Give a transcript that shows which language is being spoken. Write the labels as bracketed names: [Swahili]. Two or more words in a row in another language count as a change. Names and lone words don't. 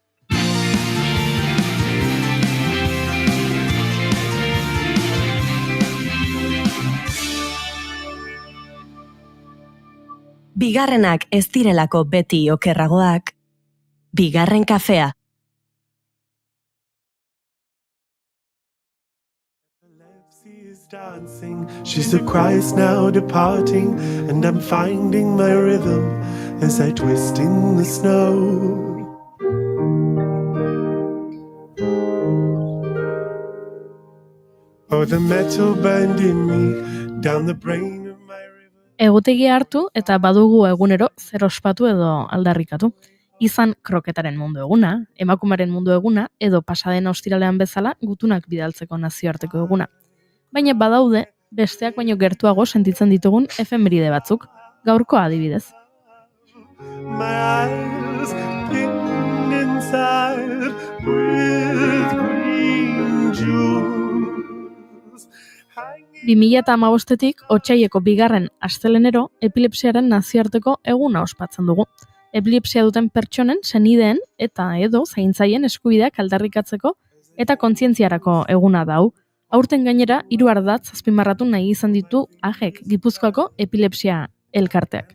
[Basque] Bigarrenak ez direlako beti okerragoak, bigarren kafea. [English] Dancing, she surprised now departing, and I'm finding my rhythm as I twist in the snow. Oh, the metal burned in me down the brain of my river. [Basque] Egutegia hartu eta badugu egunero zer ospatu edo aldarrikatu. Izan kroketaren mundu eguna, emakumaren mundu eguna, edo pasaden ostiralean bezala gutunak bidaltzeko nazioarteko eguna. Baina badaude, besteak baino gertuago sentitzen ditugun efemeride batzuk, gaurko adibidez. [English] My eyes pinned inside with green jewels. [Basque] 2015-etik otsaieko bigarren astelenero epilepsiaren nazioarteko eguna ospatzen dugu. Epilepsia duten pertsonen, senideen eta edo zaintzaien eskubideak aldarrikatzeko eta kontzientziarako eguna dau. Aurten gainera, 3 ardatz azpimarratu nahi izan ditu AGEK, Gipuzkoako epilepsia elkarteak.